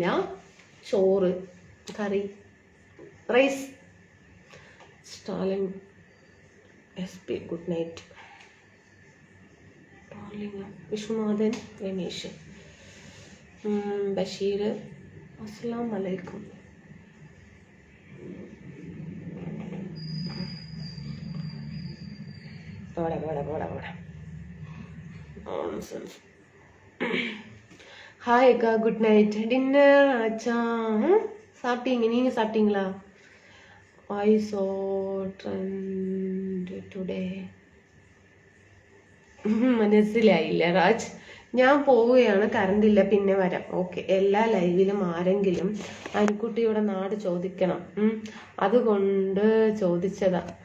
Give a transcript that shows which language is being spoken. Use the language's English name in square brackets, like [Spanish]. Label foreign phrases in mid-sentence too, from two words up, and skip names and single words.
[Malayalam] ചോറ്, കറി, റൈസ്. [English] സ്റ്റാലിൻ SP good night. [Arabic] വിശ്വനാഥൻ രമേശ് ബഷീർ السلام عليكم. [Tamil] போட ஹாய் அக்கா [English] good night. [Tamil] டின்னர் ஆச்சா? சாப்பிட்டீங்க? நீங்கள் சாப்பிட்டீங்களா? [English] I saw trend today. [Malayalam] മനസ്സിലായില്ല രാജ്. ഞാൻ പോവുകയാണ്, കറണ്ട് ഇല്ല, പിന്നെ വരാം. ഓക്കെ. എല്ലാ ലൈവിലും ആരെങ്കിലും അനുക്കുട്ടിയുടെ നാട് ചോദിക്കണം, അതുകൊണ്ട് ചോദിച്ചതാ.